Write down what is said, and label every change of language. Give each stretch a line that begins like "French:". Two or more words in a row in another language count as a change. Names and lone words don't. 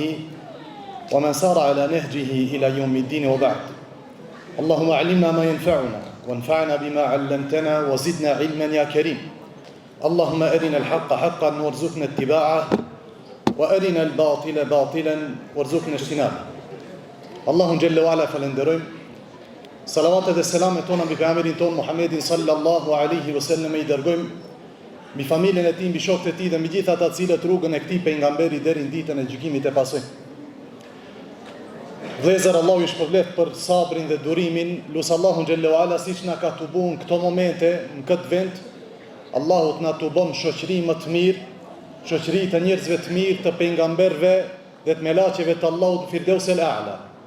Arabic: ومن سار على نهجه إلى يوم الدين وبعد اللهم علمنا ما ينفعنا وانفعنا بما علمتنا وزدنا علما يا كريم اللهم أرنا الحق حقا وارزقنا اتباعه وأرنا الباطل باطلا وارزقنا اجتنابه
Albanian: Allahun
Arabic: جل وعلا
Albanian: falenderojmë, salavatet dhe selamet tona mbi pejgamberin ton Muhammedin
Arabic: صلى الله عليه وسلم
Albanian: i dërgojmë mbi familjen e tij, mbi shokët e tij dhe mbi gjithë ata të cilët rrugën e këtij pejgamberi deri në ditën e gjykimit e pasojnë. Vëllezër, Allahu ju shpërblet për sabrin dhe durimin, lut Allahun
Arabic: جل وعلا
Albanian: siç na ka tubuar në këto momente, në këtë vend, Allahu të na tubon shoqëri më të mirë, shoqëri të njerëzve të mirë, të pejgamberëve dhe të melaqeve të Allahut
Arabic: الفردوس الأعلى.